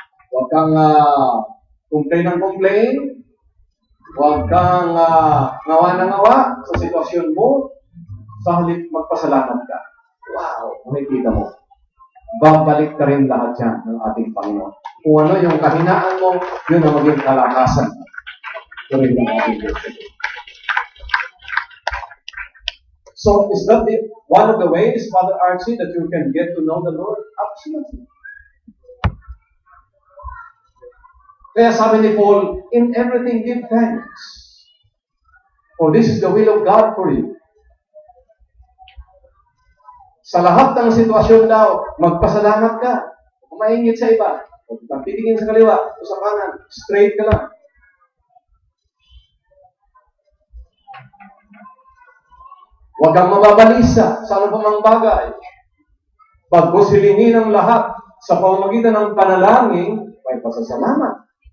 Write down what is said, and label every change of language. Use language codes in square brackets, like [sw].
[tl] Huwag kang complain ng complain. Huwag kang ngawa ng ngawa sa sitwasyon mo. Sa halip, magpasalamat ka. Wow! Makikita mo. Babalik ka rin lahat yan ng ating Panginoon. Kung ano yung kahinaan mo, yun ang maging kalakasan. Ito rin ang ating Diyos. [en] So, is that one of the ways, Father Archie, that you can get to know the Lord? Absolutely. [tl] Kaya sabi ni Paul, [en] in everything give thanks. For this is the will of God for you. [tl] Sa lahat ng sitwasyon daw, magpasalamat ka. Kung maingit sa iba, huwag kang titingin sa kaliwa o sa kanan, straight ka lang. Huwag kang mababalisa sa ano pang bagay. Bagkus hilingin ang lahat sa pamamagitan ng panalangin, may pasasalamat.